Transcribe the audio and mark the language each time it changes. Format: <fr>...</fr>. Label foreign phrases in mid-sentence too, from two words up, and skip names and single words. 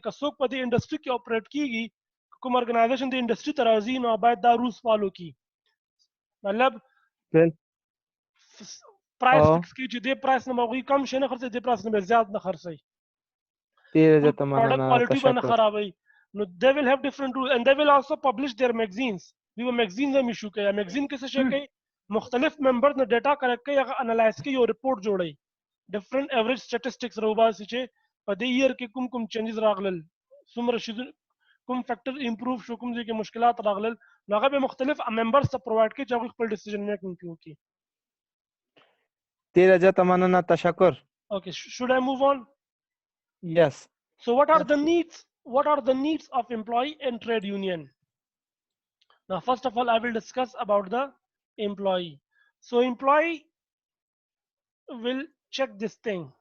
<ps>که څوک په دې انډسټري کې اپریټ کیږي، کوم ارګنایزیشن د انډسټري ته راځي، نو باید دا</ps> <en>rules follow</en> <ps>کړي. مطلب</ps> <en>price fix</en> <ps>کړي چې دې پرایس نه هغوی کم شي نه خرڅوي، دې پرایس نه زیات نه خرڅوي، ډېره زیاته پروډکټ مننه، کوالټي به نه تشکر. خرابوي.</ps> <en>نو they will have different rules and they will also publish their magazines.</en> <ps>دوی به magazines هم ایشو کوي. magazine کې څه شی کوي؟ مختلف ممبر نه ډیټا کلیکټ کوي، هغه انالایز کوي، یو ریپورټ جوړوي،</ps> <en>different average statistics</en> <ps>راوباسي چې په دې ایئر کې کوم کوم چینجز راغلل، څومره شي کوم فیکټر امپروو شو، کوم ځای کې مشکلات راغلل، نو هغه به مختلف ممبرز ته پرووایډ کوي چې هغوی خپل</ps> <en>decision making</en> <ps>کې وکړي. ډېره زیاته مننه، تشکر.</ps> <en>Okay, should I move on? Yes. So what are the needs? What are the needs of employee and trade union? Now, first of all, I will discuss about the employee. So employee will check this thing.</en>